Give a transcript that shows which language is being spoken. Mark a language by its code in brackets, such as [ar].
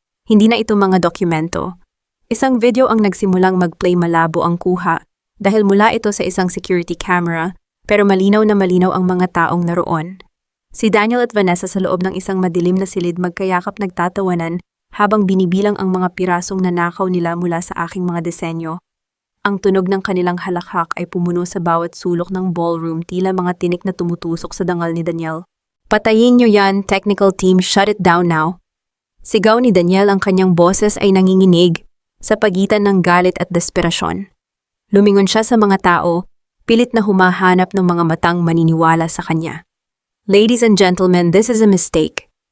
[tl] Hindi na ito mga dokumento. Isang video ang nagsimulang mag-play, malabo ang kuha dahil mula ito sa isang security camera, pero malinaw na malinaw ang mga taong naroon. Si Daniel at Vanessa sa loob ng isang madilim na silid magkayakap, nagtatawanan habang binibilang ang mga pirasong nanakaw nila mula sa aking mga disenyo. Ang tunog ng kanilang halakhak ay pumuno sa bawat sulok ng ballroom, tila mga tinik na tumutusok sa dangal ni Daniel. "Patayin niyo yan, [en] technical team, shut it down now." [tl] Sigaw ni Daniel, ang kanyang boses ay nanginginig sa pagitan ng galit at desperasyon. Lumingon siya sa mga tao, pilit na humahanap ng mga matang maniniwala sa kanya. [en] "Ladies and gentlemen, this is a mistake.